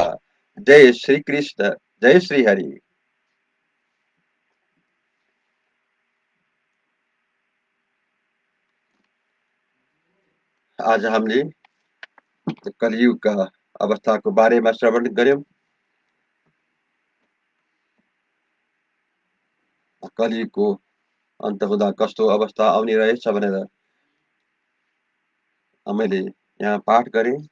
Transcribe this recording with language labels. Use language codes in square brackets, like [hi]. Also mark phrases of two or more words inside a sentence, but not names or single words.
[hi] जय श्री कृष्ण, जय श्री हरि। आज हमने कलयुग का अवस्था को बारे में श्रवण गर्यौं। [ne] कलियुगको अन्त हुँदा कस्तो अवस्था आउने रहेछ भनेर मैले यहाँ पाठ गरेँ।